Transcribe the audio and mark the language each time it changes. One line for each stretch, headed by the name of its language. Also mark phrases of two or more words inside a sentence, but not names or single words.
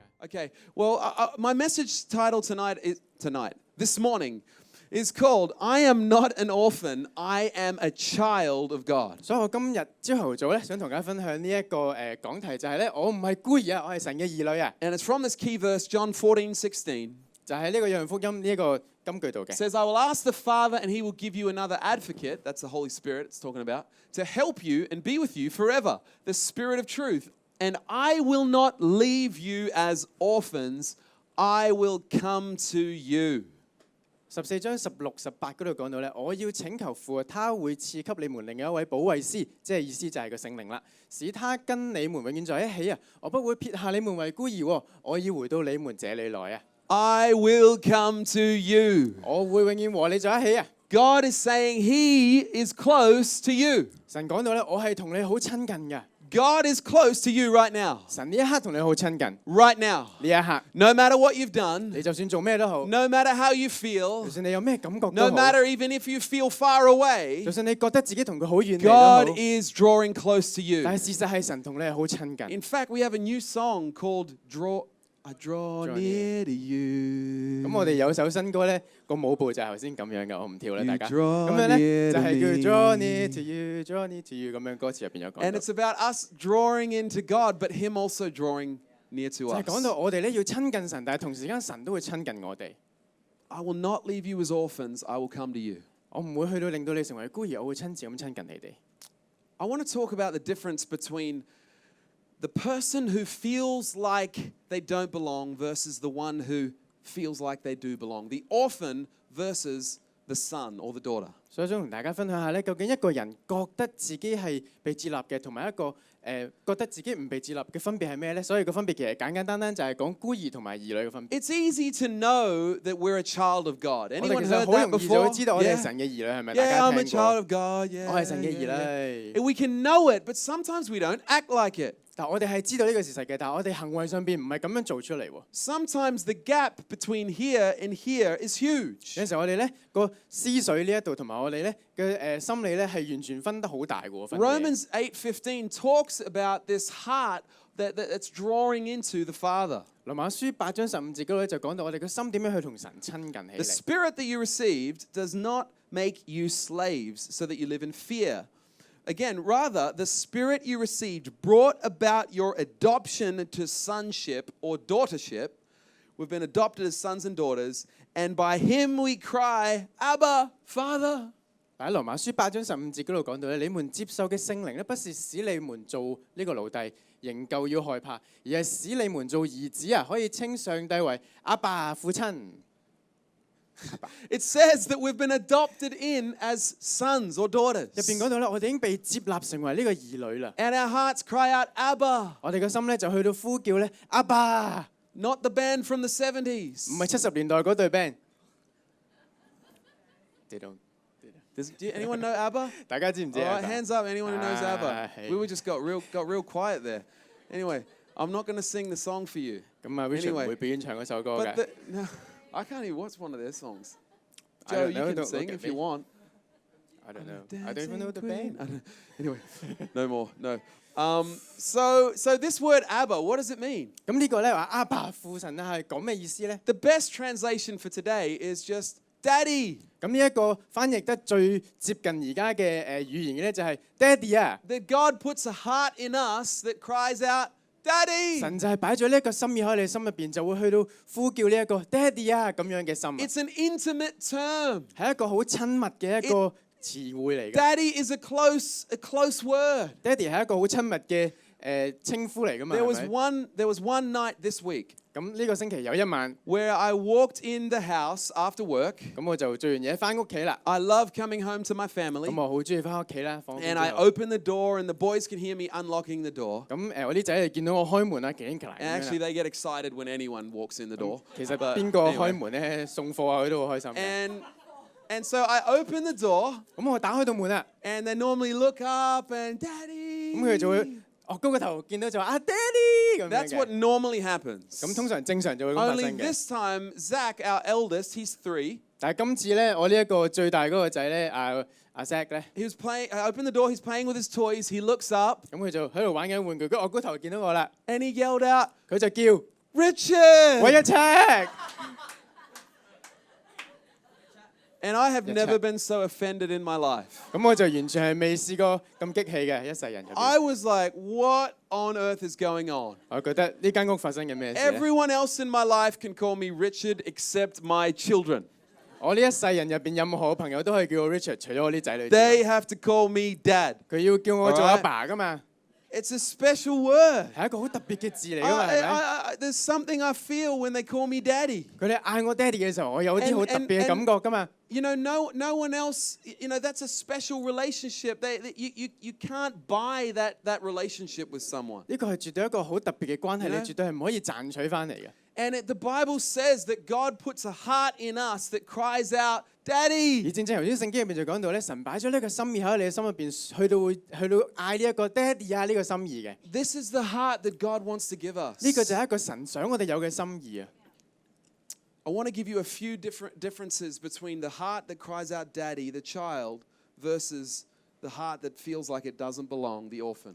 English: Okay. Well, my message title this morning is called "I am not an orphan, I am a child of God."
Cantonese: 所以我今日朝頭早咧，想同大家分享呢一個講題，就係咧，我唔係孤兒啊，我係神嘅兒女啊。
English: And it's from this key verse, John 14:16.
Cantonese: 就係呢個約翰福音呢一個金句度嘅。
English: It says, "I will ask the Father, and He will give you another advocate." That's the Holy Spirit it's talking about, to help you and be with you forever. The Spirit of Truth. And I will not leave you as orphans. I will come to you.
Cantonese: 14 章16、18嗰度講到咧，我要請求父，他會賜給你們另一位保惠師，即係意思就係個聖靈啦，使他跟你們永遠在一起啊！我不會撇下你們為孤兒，我要回到你們這裡來啊
English: I will come to you.
Cantonese: 我會永遠和你在一起啊！
English: God is saying He is close to you.
Cantonese: 神講到咧，我係同你好親近嘅。
English: God is close to you right now.
Cantonese: 神呢一刻同你好親近。
English: Right now.
Cantonese: 呢一刻。
English: No matter what you've done.
Cantonese: 你就算做咩都好。
English: No matter how you feel.
Cantonese: 就算你有咩感覺都好。
English: No matter even if you feel far away.
Cantonese: 就算你覺得自己同佢好遠離都好。
English: God is drawing close to you.
Cantonese: 但係事實係神同你係好親近。
English: In fact, we have a new song called I draw near to you.
Cantonese: 咁我哋有首新歌咧，個舞步就係頭先咁樣嘅，我唔跳啦，大家。咁樣咧就係叫
English: Draw near to you, draw near to you
Cantonese: 咁樣，歌詞入邊有講到。
English: And it's about us drawing into God, but Him also drawing near to us.
Cantonese: 就係講到我哋咧要親近神，但係同時間神都會親近我哋。
English: I will not leave you as orphans. I will come to you.
Cantonese: 我唔會去到令到你成為孤兒，我會親自咁親近你哋。
English: I want to talk about the difference between the person who feels like they don't belong versus the one who feels like they do belong. The orphan versus the son or the daughter.
Cantonese: 所以想同大家分享下咧，究竟一個人覺得自己係被接納嘅，同埋一個覺得自己唔被接納嘅分別係咩咧？所以個分別其實簡簡單單就係講孤兒同埋兒女嘅分別。
English: It's easy to know that we're a child of God. Anyone heard that before?
Cantonese: 好容易就會知道我哋係神嘅兒女，係咪？大家聽過？
English: I'm a child of God. Yeah.
Cantonese: 我係神嘅兒女。
English: We can know it, but sometimes we don't act like it.
Cantonese: 但我哋係知道呢個事實嘅，但係我哋行為上邊唔係咁樣做出嚟喎。
English: Sometimes the gap between here and here is huge.
Cantonese: 有時候我哋咧個思緒呢一度同埋我哋咧嘅心理咧係完全分得好大嘅喎。
English: Romans 8:15 talks about this heart that's drawing into the Father.
Cantonese: 羅馬書8章15節嗰度就講到我哋個心點樣去同神親近起嚟。
English: The Spirit that you received does not make you slaves so that you live in fear. Again, rather, the Spirit you received brought about your adoption to sonship or daughtership. We've been adopted as sons and daughters, and by Him we cry, Abba, Father.
Cantonese: 喺羅馬書8章15節嗰度講到咧，你們接受嘅聖靈咧，不是使你們做呢個奴隸，仍舊要害怕，而係使你們做兒子啊，可以稱上帝為阿爸父親。
English: It says that we've been adopted in as sons or daughters.
Cantonese: 入邊講到咧，我哋已經被接納成為呢個兒女啦。
English: And our hearts cry out, Abba.
Cantonese: 我哋個心咧就去到呼叫咧，阿爸。
English: Not the band from the 70s.
Cantonese: 唔係70年代嗰隊 band。
English: They don't. Do anyone know Abba?
Cantonese: 大家知唔知啊？
English: All right, hands up, anyone who knows Abba. We were just got real quiet there. Anyway, I'm not going to sing the song for you.
Cantonese: 咁啊 Richard 唔會表演唱嗰首歌嘅。
English: No, I can't even watch one of their songs. Joe, you can sing if you want. I don't know. I don't even know the band. Anyway, no more. No. So this word Abba, what does it mean?
Cantonese: 咁呢個咧話阿爸父神啊係講咩意思咧
English: The best translation for today is just Daddy.
Cantonese: 咁呢一個翻譯得最接近而家嘅語言嘅咧就係爹哋啊。
English: That God puts a heart in us that cries out, Daddy.
Cantonese: 神就係擺咗呢一個心意喺你心入邊，就會去到呼叫呢一個爹哋啊咁樣嘅心。
English: It's an intimate term.
Cantonese: 係一個好親密嘅一個詞彙嚟嘅。
English: Daddy is a close word.
Cantonese: 爹哋係一個好親密嘅稱呼嚟㗎嘛。
English: There was one night this week.
Cantonese: 咁呢個星期有一晚
English: where I walked in the house after work.
Cantonese: 咁我就做完嘢翻屋企啦。
English: I love coming home to my family.
Cantonese: 咁我好中意翻屋企啦。
English: And I open the door and the boys can hear me unlocking the door.
Cantonese: 咁我啲仔就見到我開門啦，勁勁
English: And actually they get excited when anyone walks in the door.
Cantonese: 其實邊個開門咧送貨啊，佢都好開心。
English: And so I open the door.
Cantonese: 咁我打開到門啦。
English: And they normally look up and Daddy.
Cantonese: 咁佢就會擱高個頭，見到就話啊爹哋咁樣嘅。
English: That's what normally happens.
Cantonese: 咁通常正常就會咁發生嘅。
English: Only this time, Zach, our eldest, he's 3.
Cantonese: 但係今次咧，我呢一個最大嗰個仔咧，阿 Zach 咧
English: ，he was playing. I opened the door. He's playing with his toys. He looks up.
Cantonese: 咁佢就喺度玩緊玩具，佢擱高頭見到我啦。
English: And he yelled out.
Cantonese: 佢就叫。
English: Richard!
Cantonese: 喂一 check。
English: And I have never been so offended in my life.
Cantonese: 咁我就完全係未試過咁激氣嘅一世人入邊。
English: I was like, what on earth is going on?
Cantonese: 我覺得呢間屋發生緊咩事呢？
English: Everyone else in my life can call me Richard except my children.
Cantonese: 我呢一世人入邊任何朋友都可以叫我 Richard，除咗我啲仔女之外。
English: They have to call me Dad.
Cantonese: 佢要叫我做阿爸噶嘛。
English: It's a special word.
Cantonese: 係一個好特別嘅字嚟噶嘛，係咪？
English: There's something I feel when they call me Daddy.
Cantonese: 佢哋嗌我爹哋嘅時候，我有啲好特別嘅感覺噶嘛。
English: You know, no one else. You know, that's a special relationship. You can't buy that relationship with someone.
Cantonese: 呢個係絕對一個好特別嘅關係，你絕對係唔可以賺取翻嚟嘅。
English: And the Bible says that God puts a heart in us that cries out, Daddy.
Cantonese: 而正正頭先聖經入邊就講到咧，神擺咗呢個心意喺你嘅心入邊，去到嗌呢一個爹哋啊呢個心意嘅。
English: This is the heart that God wants to give us.
Cantonese: 呢個就係一個神想我哋有嘅心意啊。
English: I want to give you a few different differences between the heart that cries out, Daddy, the child, versus the heart that feels like it doesn't belong, the orphan.